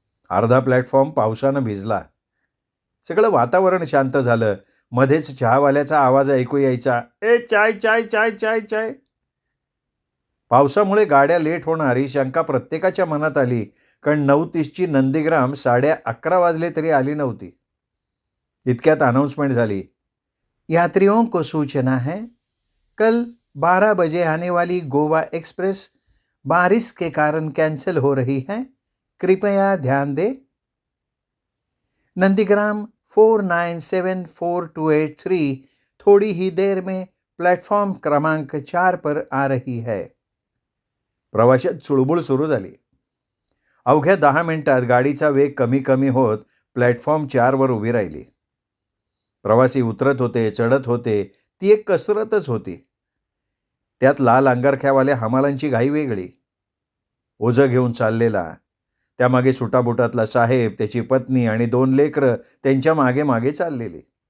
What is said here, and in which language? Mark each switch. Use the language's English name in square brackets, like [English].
[Marathi] अर्धा प्लॅटफॉर्म पावसानं भिजला. सगळं वातावरण शांत झालं. मध्येच चहावाल्याचा आवाज ऐकू यायचा, ए चाय चाय चाय चाय चाय. पावसामुळे गाड्या लेट होणार ही शंका प्रत्येकाच्या मनात आली, कारण 9:30ची नंदीग्राम 11:30 वाजले तरी आली नव्हती. इतक्यात अनाउन्समेंट झाली, [Hindi] यात्रियों को सूचना है, कल 12 बजे आने वाली गोवा एक्सप्रेस बारिश के कारण कैंसिल हो रही है, कृपया ध्यान दें. नंदीग्राम 4974-283 थोड़ी ही देर में प्लॅटफॉर्म क्रमांक 4 पर आ रही है. [Marathi] प्रवाशात चुळबुळ सुरू झाली. अवघ्या 10 मिनिटात गाडीचा वेग कमी होत प्लॅटफॉर्म 4 वर उभी राहिली. प्रवासी उतरत होते, चढत होते. ती एक कसरतच होती. त्यात लाल अंगरख्यावाल्या हमालांची घाई वेगळी. ओझं घेऊन चाललेला, त्यामागे सुटाबुटातला साहेब, त्याची पत्नी आणि 2 लेकरं त्यांच्या मागे चाललेली.